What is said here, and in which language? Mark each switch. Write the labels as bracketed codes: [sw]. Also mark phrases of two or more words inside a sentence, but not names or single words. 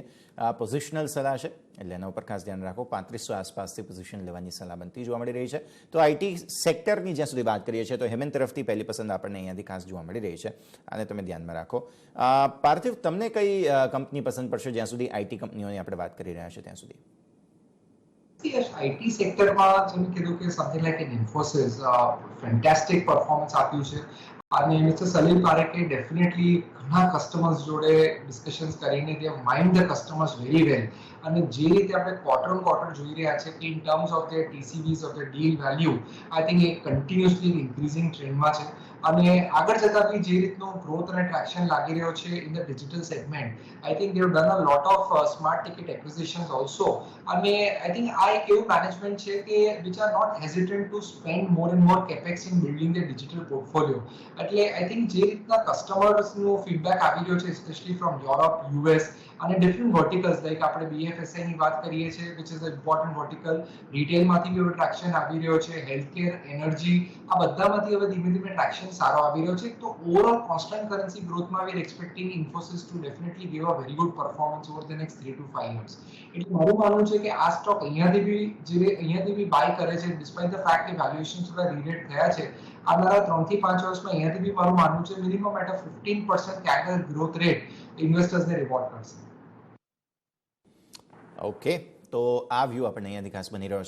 [gu] આ પોઝિશનલ સલાહ છે એટલે એના ઉપર ખાસ ધ્યાન રાખો. 3500 આસપાસથી પોઝિશન લેવાની સલાહ બનતી જોવા મળી રહી છે. તો આઈટી સેક્ટરની જ્યાં સુધી વાત કરીએ છીએ તો હેમંત તરફથી પહેલી પસંદ આપણને અહીંયાથી ખાસ જોવા મળી રહી છે, આને તમે ધ્યાનમાં રાખો. પાર્થિવ, તમને કઈ કંપની પસંદ પડશે જ્યાં સુધી આઈટી કંપનીઓની આપણે વાત કરી રહ્યા છીએ ત્યાં સુધી? Yes, IT સેક્ટરમાં જેમ કીધું કે [en] something like an Infosys fantastic performance [gu] આપ્યું છે અને મિસ્ટર સલીલ પારેખે ડેફિનેટલી ઘણા કસ્ટમર્સ જોડે ડિસ્કશન્સ કરીને [en] they have mined the customers very well [gu] અને જે રીતે આપણે [en] quarter on quarter [gu] જોઈ રહ્યા છે કે [en] in terms of their TCVs of their deal value I think [gu] એ કન્ટિન્યુઅસલી ઇન્ક્રીઝિંગ ટ્રેન્ડમાં છે અને આગળ જતા બી જે રીતનો ગ્રોથ અને ટ્રેક્શન લાગી રહ્યો છે [en] in the digital segment I think they have done a lot of smart ticket acquisitions also [gu] અને [en] I think [gu] આ એક એવું મેનેજમેન્ટ છે કે વિચ [en] are not hesitant to spend more and more capex in building the digital portfolio એટલે I think [gu] જે રીતના કસ્ટમર્સનો ફીડબેક આવી રહ્યો છે [en] specially from Europe US અને different verticals [gu] લાઈક આપણે BFSI ની વાત કરીએ છીએ [en] which is an important vertical [gu] રિટેલમાંથી બી ટ્રેક્શન આવી રહ્યો છે હેલ્થકેર એનર્જી આ બધામાંથી હવે ધીમે ધીમે ટ્રેક્શન સારો આવી રહ્યો છે તો [en] overall constant currency [gu] ગ્રોથમાં [en] we are expecting Infosys to definitely give a very good performance over the next 3 to 5 years [gu] એટલે મારું માનવું છે કે આ સ્ટોક અહીંયાથી બી બાય કરે છે [en] despite the fact [gu] કે વેલ્યુએશન થોડા રીરેટ થયા છે આવનારા 3 થી 5 વર્ષમાં અહીંયાથી બી મારું માનવું છે [en] minimum at a 15% CAGR growth rate [gu] ઇન્વેસ્ટર્સને રિવોર્ડ કરશે. ઓકે, તો આ વ્યૂ આપણને અહીંયાથી ખાસ બની રહ્યો છે.